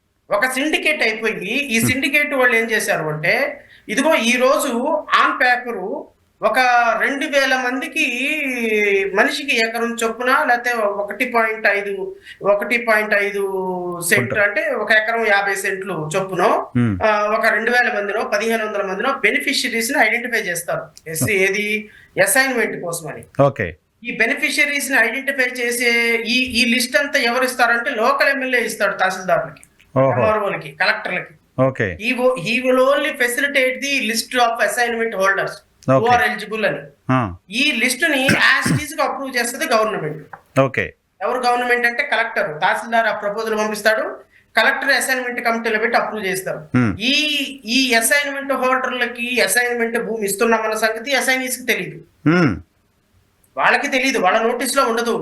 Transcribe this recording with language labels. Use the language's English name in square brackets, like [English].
[Telugu] ఒక సిండికేట్ అయిపోయి ఈ సిండికేట్ వాళ్ళు ఏం చేశారు అంటే ఇదిగో ఈ రోజు ఆన్ పేపరు ఒక 2000 మందికి మనిషికి ఎకరం చొప్పున లేకపోతే 1.5 సెంట్లు అంటే ఒక ఎకరం 50 సెంట్లు చొప్పున ఒక 2000 మందినో 1500 మందినో బెనిఫిషియరీస్ ని ఐడెంటిఫై చేస్తారు ఏది అసైన్మెంట్ కోసమని. ఓకే. ఈ బెనిఫిషియరీస్ ని ఐడెంటిఫై చేసే ఈ లిస్ట్ అంతా ఎవరు ఇస్తారంటే లోకల్ ఎమ్మెల్యే ఇస్తాడు తహసీల్దార్లకి, ఎంఆర్ఓలకి, కలెక్టర్లకి. Okay. [English] he will only facilitate the list of assignment holders who are eligible అని. [Telugu] ఈ లిస్ట్ ని యాజ్ టీజ్ గా అప్రూవ్ చేస్తుంది గవర్నమెంట్. ఓకే. ఎవరు గవర్నమెంట్ అంటే కలెక్టర్, తహసీల్దార్ ఆ ప్రపోజల్ పంపిస్తాడు, కలెక్టర్ అసైన్మెంట్ కమిటీలో పెట్టి అప్రూవ్ చేస్తారు. ఈ అసైన్మెంట్ హోల్డర్లకి అసైన్మెంట్ భూమి ఇస్తున్నామన్న సంగతి అసైనీస్ కి తెలియదు, వాళ్ళకి తెలియదు, వాళ్ళ నోటీస్ లో ఉండదు.